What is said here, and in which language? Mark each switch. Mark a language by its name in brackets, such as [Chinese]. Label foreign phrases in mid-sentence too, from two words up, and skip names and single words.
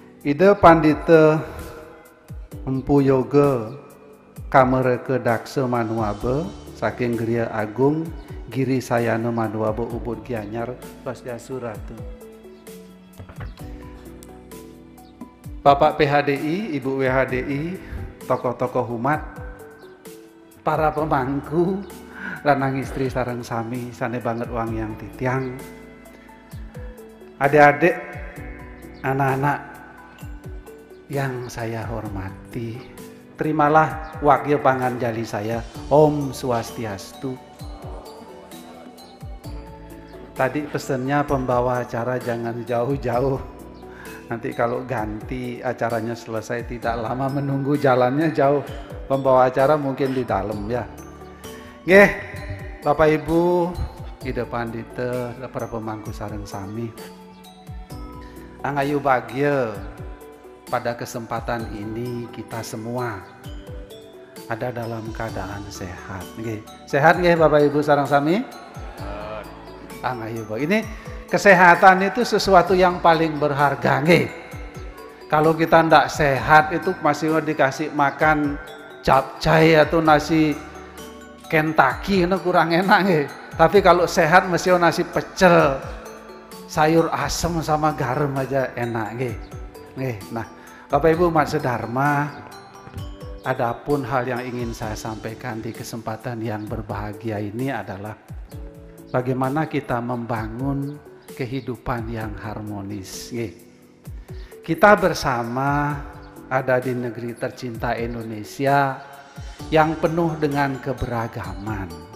[Balinese] Ida Pandita Empu yoga kamereke daksa manuabe saking Gria Agung Giri Sayana Manuabe Ubud Gianyar Swastiastu Ratu. [Indonesian] Bapak PHDI, Ibu WHDI, tokoh-tokoh umat, para pemangku, [Balinese] lanang istri sareng sami, sane banget uang yang titiang, [Indonesian] adik-adik, anak-anak yang saya hormati, terimalah wakil panganjali saya, Om Swastiastu. Tadi pesennya pembawa acara jangan jauh-jauh. Nanti kalau ganti acaranya selesai tidak lama menunggu, jalannya jauh. Pembawa acara mungkin di dalam ya. Nggih, Bapak Ibu, Ida Pandita, para pemangku [Balinese] sareng sami. [Indonesian] Angayu bahagia pada kesempatan ini kita semua ada dalam keadaan sehat. Nggih. Sehat nggih Bapak Ibu [Balinese] sareng sami? [Indonesian] Angayu bahagia. Ini kesehatan itu sesuatu yang paling berharga, nggih. Kalau kita ndak sehat itu masih dikasih makan capcay atau nasi Kentucky itu kurang enak, nggih. Tapi kalau sehat mesti nasi pecel, sayur asem sama garam aja enak, nggih. Nggih. Nah, Bapak Ibu umat sedharma, adapun hal yang ingin saya sampaikan di kesempatan yang berbahagia ini adalah bagaimana kita membangun kehidupan yang harmonis. Kita bersama ada di negeri tercinta Indonesia yang penuh dengan keberagaman.